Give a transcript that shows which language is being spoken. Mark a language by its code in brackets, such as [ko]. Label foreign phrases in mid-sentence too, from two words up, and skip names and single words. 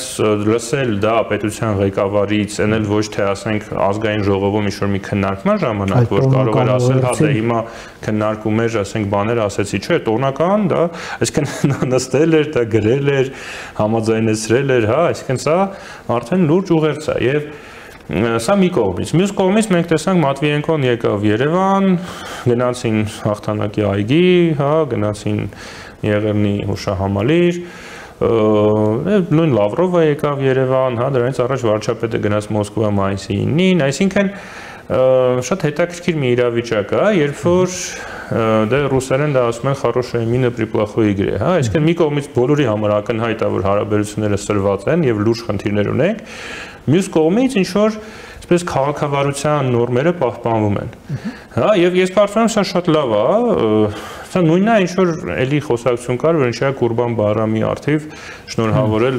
[hy] լսել դա պետության ղեկավարից, այնել ոչ թե ասենք ազգային ժողովում ինչ-որ մի քննարկման ժամանակ, որ կարող էր ասել, հա, դե հիմա քննարկում էր, ասենք բաներ ասեցի, չէ, տոնական, դա, այսինքն նստել էր, դա գրել էր, համաձայնեցրել էր, հա, այսինքն սա արդեն լուրջ ուղերձ է եւ Սա մի կողմից։ Մյուս կողմից մենք տեսանք Մատվիենկոն եկավ Երևան, գնացին հաղթանակի այգի, հա, գնացին Եղեռնի հուշահամալիր, նույն Լավրովը եկավ Երևան, հա, դրանից առաջ վարչապետը գնաց Մոսկվա մայիսի 9-ին, այսինքն շատ հետաքրքիր մի իրավիճակ է, երբ որ դե ռուսերեն դա ասում են [ru] «хорошая мина при плохой игре», [hy] հա, այսինքն մի կողմից բոլորի համար ակնհայտ է, որ հարաբերությունները սրված են եւ լուրջ խնդիրներ ունենք, մյուս կողմից ինչ որ այսպես քաղաքավարության նորմերը պահպանվում են։ Հա, եւ ես կարծում եմ սա շատ լավ է, սա նույնն է ինչ որ էլի խոսակցություն կար, որ ինչա Կուրբան Բայրամի արդիվ շնորհավորել,